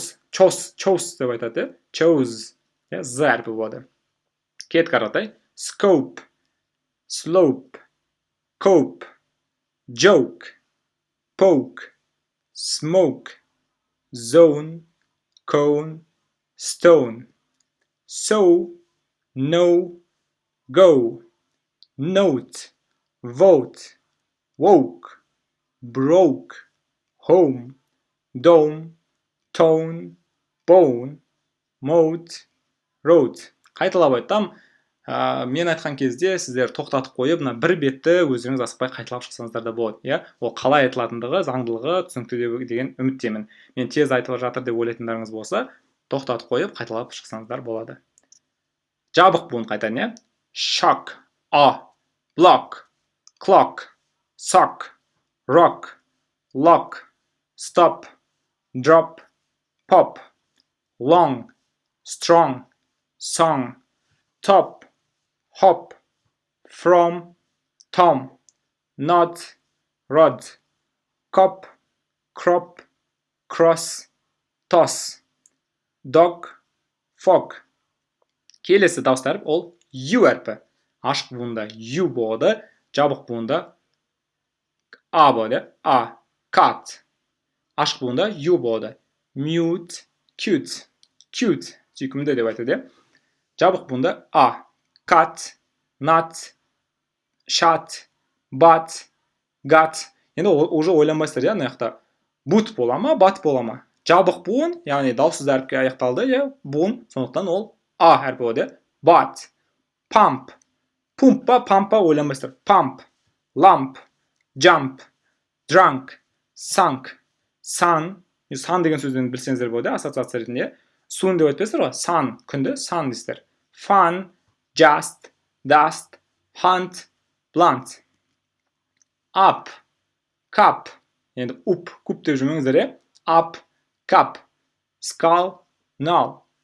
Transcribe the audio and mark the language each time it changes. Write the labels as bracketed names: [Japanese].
[Kazakh] Chose деп айтады, chose, з әрпі болады. Кет қаратай. [English] Scope, slope, cope, joke, poke, smoke, zone, cone, stone, so, no, go, note, vote, woke, broke, home, dome, tone, bone, moat, road. [Kazakh] Қайталап айтам, мен айтқан кезде сіздер тоқтатып қойып, бір бетті өздеріңіз асықпай қайталап шықсаңыздар да болады. Ол қалай айтылатындығы, заңдылығы түсінікті деген үміттемін. Мен тез айтылып жатыр деп ойлайтындарыңыз болса, тоқтатып қойып қайталап шықсаңыздар болады. Жабық буын қайтадан, [English] shock, block, clock, sock, rock, lock, stop, drop, pop, long, strong, song, top, hop, from, tom, not, rod, cop, crop, cross, toss, dog, fog. [Kazakh] Келесі дауысты әріп ол ю әрпі. Ашық буында ю болады, жабық буында а болады. Cut. Ашық буында ю болады. [English] Mute, cute. [Kazakh] Cute, сүйкімді деп айтады. Жабық буында [English] cut, not, shut, but, got. [Kazakh] Енді уже ойланбайсыздар, мына жақта but бола ма, bat бола ма? Жабық буын, яғни дауыссыз әріпке аяқталды, буын, сондықтан ол әрпі болады. [English] But, pump, pump [Kazakh] ойланбайсыздар. [English] Pump, lamp, jump, drunk, sunk, sun. [Kazakh] Sun деген сөзден білсеңіздер болады, ассоциация ретінде. Sun деп айтпайсыздар ғой, sun, күнді, sun дейсіздер. [English] Fun, just, dust, hunt, blunt. Up, cup. [Kazakh] Енді куп деп жүрмеңіздер, е? [English] Up, cup. Skull, null.